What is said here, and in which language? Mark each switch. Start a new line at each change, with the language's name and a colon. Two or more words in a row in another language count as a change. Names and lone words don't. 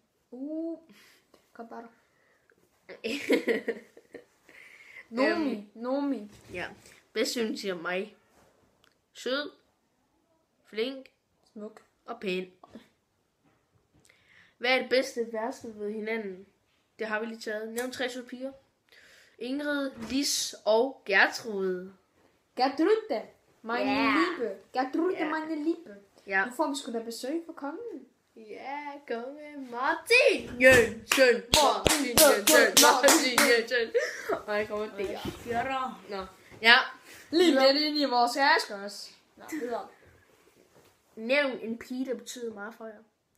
Danish: Kom bare. Nomi. Ja. Hvad synes I om mig? Sød. Flink. Smuk. Og pæn. Hvad er det bedste og værste ved hinanden? Det har vi lige taget. Nævn 3 søde piger. Ingrid, Lis og Gertrude.
German: Gertrude. Meine
Danish: Ja.
German: Liebe. Gertrude,
Danish: Ja.
German: meine Liebe.
Danish: Ja. Nu får vi sgu da besøg fra kongen. Ja, konge Martin Jensen. Martin Jensen. Og jeg kommer der. Nå. Ja. Lige lidt ind i vores æske også. Nå, videre. Nævn en pige, der betyder meget for jer.